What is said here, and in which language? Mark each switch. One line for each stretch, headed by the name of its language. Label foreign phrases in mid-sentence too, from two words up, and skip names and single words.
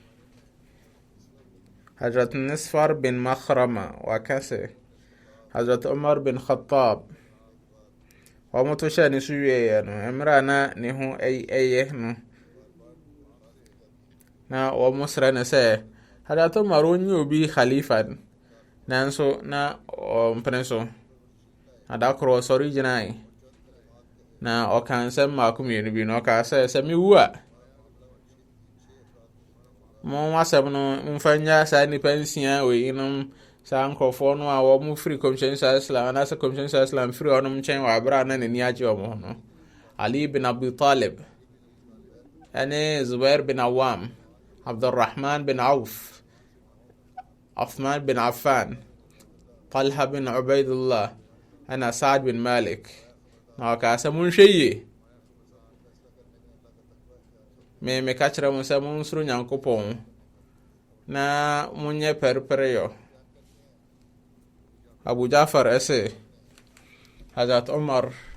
Akan: Hazrat Nisfar bin Makhrama wakase Hazrat Umar bin Khattab ɔmo to hyɛ ne so wieɛ no mmerɛ na ne ho ɛyɛ no na ɔmo srɛ ne sɛ Hazrat Umar onye obi khalifa nanso na ɔmpene so adakoro ɔsɔre gyinae na ɔka nsɛm mmaako mmienu bi na ɔka sɛ mewu a mo asɛm no mfa nya saa nnipa nsia wɔyinom saa nkurɔfoɔ no a wɔmo firi Kɔmhyɛni
Arabic: صلى الله عليه وسلم
Akan: anaasɛ Kɔmhyɛni
Arabic: صلى الله عليه وسلم
Akan: firi ɔnom nkyɛn wɔ aberɛ a na n'ani agye ɔmo ho no Ali bin Abi Talib ɛne Zubair bin Awam Abdurrahman bin Auf Uthman bin Affan Talha bin Ubaidullah ɛna Saad bin Malik na ɔka sɛ monhwɛ yie meka kyerɛ mo sɛ monsoro Nyankopɔn na monyɛ pɛrepɛreyɔ Abu Jafar ɛsɛ Hazrat Umar